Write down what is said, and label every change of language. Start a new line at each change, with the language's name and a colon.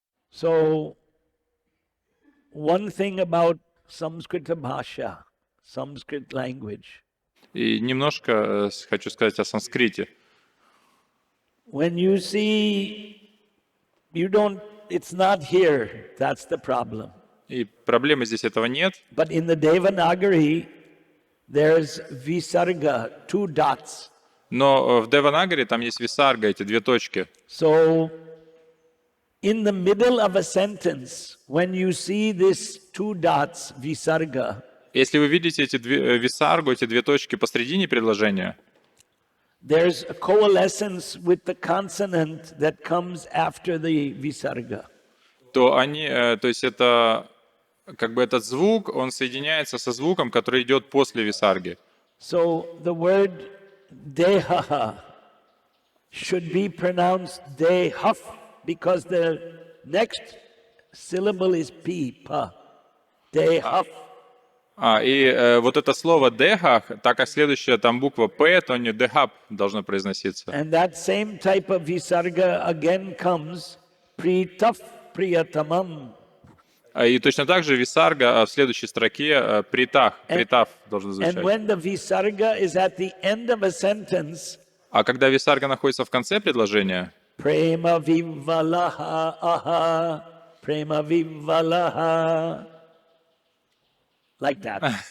English: So, one thing about Samskrita Bhasha, Sanskrit language.
Russian: И немножко хочу сказать о санскрите.
English: When you see, it's not here, that's the problem.
Russian: И проблемы здесь этого нет.
English: But in the Devanagari, there's Visarga, 2 dots.
Russian: Но в Деванагаре там есть висарга, эти 2 точки.
English: So, in the middle of a sentence, when you see this 2 dots, Visarga,
Russian: Если вы видите эти висаргу, эти 2 точки посредине предложения,
English: there's a coalescence with the consonant that comes after the Visarga.
Russian: то есть это как бы этот звук, он соединяется со звуком, который идет после висарги.
English: So the word dehaha should be pronounced dehaf because the next syllable is p, pa. Dehaf.
Russian: И вот это слово дехах, так как следующая там буква П, то не дехап должно произноситься.
English: And that same type of visarga again comes pritaf priyatamam.
Russian: И точно так же висарга в следующей строке притав должен звучать.
English: And when the visarga is at the end of a sentence,
Russian: А когда висарга находится в конце предложения,
Sanskrit: prema vivalaha aha, prema vivalaha, like that.